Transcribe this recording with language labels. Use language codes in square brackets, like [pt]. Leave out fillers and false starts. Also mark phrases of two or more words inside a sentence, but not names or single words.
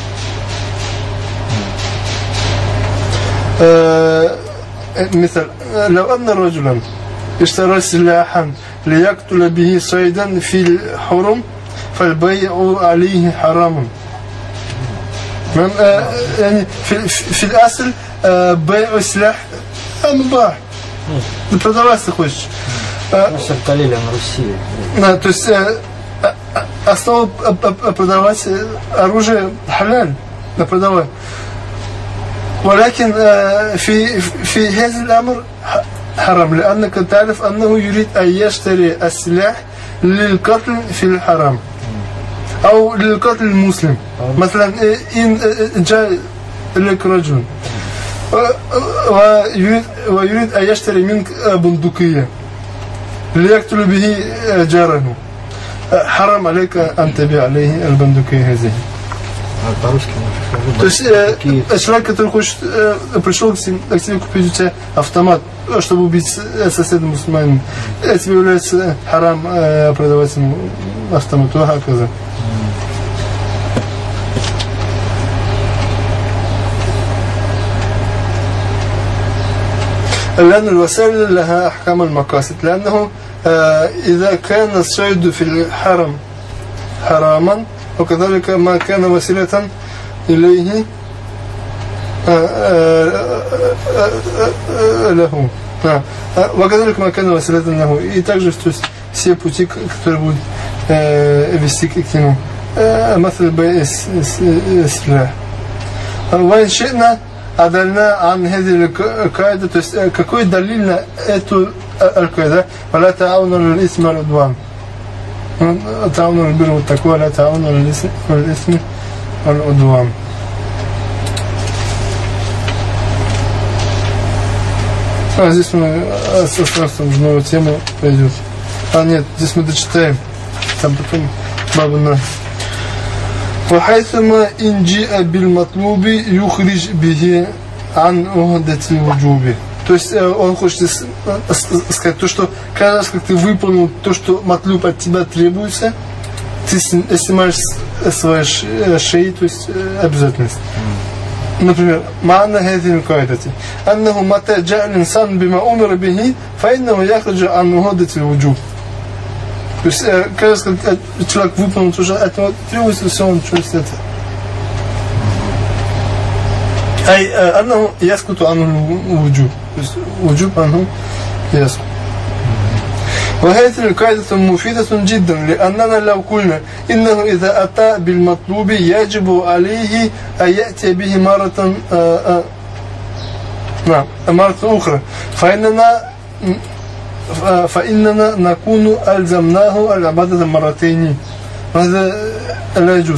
[ar] مثل لو أن رجلا اشترى سلاحا ليقتل به صيدا في الحرم فالبيع عليه حرام. يعني في الأصل بيع السلاح مباح. [ru] продавать ты хочешь. То есть основа продавать оружие халяль, продавать. [ar] ولكن في هذا الأمر حرام، لأنك تعرف أنه يريد أن يشتري السلاح للقتل في الحرام أو للقتل المسلم. مثلا إن جاء لك رجل ويريد أن يشتري منك بندقية ليقتل به جاره، حرام عليك أن تبيع عليه البندقية هذه. [ru] То есть человек, который хочет, пришел к тебе купить у тебя автомат, чтобы убить соседа мусульманина, тебе является харам продавать ему автомат. [ar] لأن الوسائل لها أحكام المقاصد، لأنه إذا كان الصيد في الحرم حراما وكذلك ما كان وسيلة إليه له، وكذلك ما كان وسيلة له. [ru] И также все пути, которые будут вести к нему. [ar] مثل بيع السلاح. وإن شئنا عدلنا عن هذه القاعدة. [ru] То есть какой دليل на эту القاعدة؟ [ar] ولا تعاونوا على الإثم والعدوان. تعاونوا على البر والتقوى ولا تعاونوا على الإثم والعدوان. [ru] Здесь мы остановимся, уже новая тема пойдет. Нет, здесь мы дочитаем. Там потом баба на. [ar] وحيثما إن جاء بالمطلوب يخرج به عن عهدة الوجوب. [ru] То есть он хочет сказать то, что каждый раз, как ты выполнил то, что матлуб от тебя требуется, ты снимаешь с своей шеи, то есть обязательность. Например, [ar] معنى هذه القاعدة أنه متى جاء الإنسان بما أمر به فإنه يخرج عن عهدة الوجوب. [ru] То есть каждый раз, как человек выполнил то, что от него требуется, все он чувствует это. [ar] أي أنه يسكت عن الوجوب. وجوب عنه يسكت. وهذه القاعدة مفيدة جدا، لأننا لو قلنا إنه إذا أتى بالمطلوب يجب عليه أن يأتي به مرة أخرى فإننا نكون ألزمناه العبادة مرتين، وهذا لا يجوز.